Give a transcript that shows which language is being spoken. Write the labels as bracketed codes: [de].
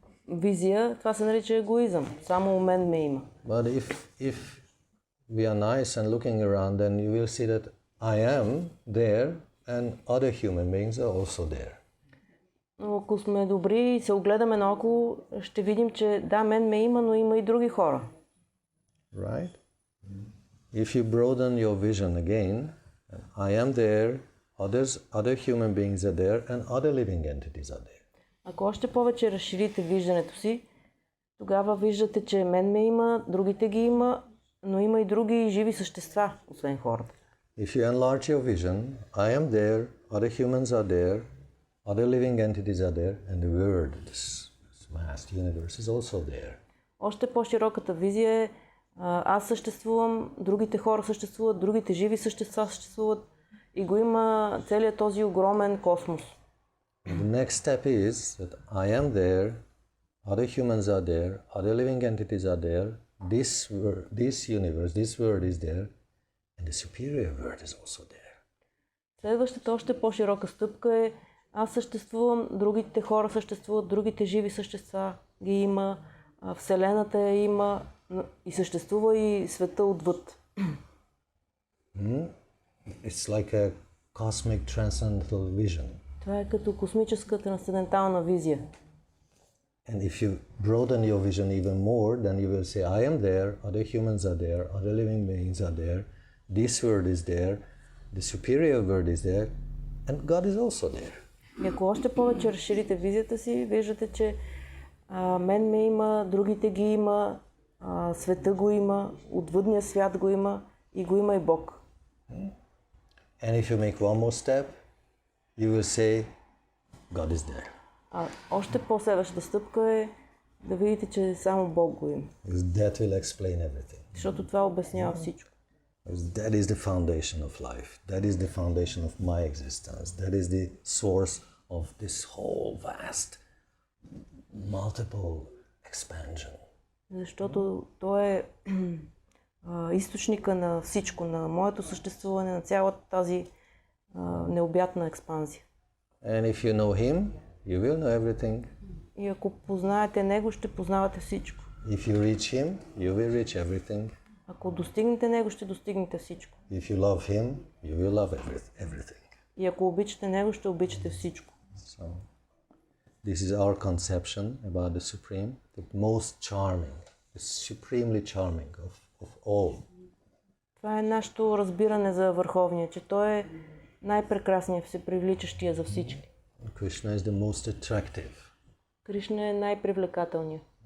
[bg] визия, това се нарича егоизъм. Само у мен ме има. [en] But if we are nice and looking around, then you will see that I am there and other human beings are also there. [bg] Но ако сме добри и се огледаме наоколо, ще видим, че да, мен ме има, но има и други хора. [en] Right? If you broaden your vision again, I am there, other human beings are there, and other living entities are there. [bg] Ако още повече разширите виждането си, тогава виждате, че мен ме има, другите ги има, но има и други живи същества, освен хората. [en] If you enlarge your vision, I am there, other humans are there, other living entities are there, and the world, this vast universe is also there. [bg] Още по-широката визия е аз съществувам, другите хора съществуват, другите живи същества съществуват и го има целият този огромен космос. [en] The next step is that I am there, other humans are there, other living entities are there, this universe, this world is there, and the superior world is also there. [bg] Следващата още по-широка стъпка е аз съществувам, другите хора съществуват, другите живи същества ги има, Вселената я има и съществува и света отвъд. [en] It's like a cosmic transcendental vision. [bg] Това е като космическа трансцендентална визия. [en] And if you broaden your vision even more, then you will say, I am there, other humans are there, other living beings are there, this world is there, the superior world is there, and God is also there. [bg] И ако още повече разширите визията си, виждате, че мен ме има, другите ги има, света го има, отвъдния свят го има и го има и Бог. [en] And if you make one more step, you will say, God is there. [bg] Още по-следващата стъпка е да видите, че само Бог го има. [en] That will explain everything. [bg] Защото това обяснява всичко. [en] That is the foundation of life. That is the foundation of my existence. That is the source of this whole vast, multiple expansion. [bg] Защото той е източника на всичко, на моето съществуване, на цялата тази необятна експанзия. [en] And if you know Him, you will know everything. [bg] И ако познаете Него, ще познавате всичко. [en] If you reach Him, you will reach everything. [bg] Ако достигнете Него, ще достигнете всичко. [en] If you love Him, you will love everything. [bg] И ако обичате Него, ще обичате всичко. [en] So, this is our conception about the Supreme, the most charming, the supremely charming of all. [bg] Това е нашето разбиране за Върховния, че Той е най-прекрасният, всепривличащия за всички. [en] Krishna is the most attractive. [bg] Кришна е най-привлекателният.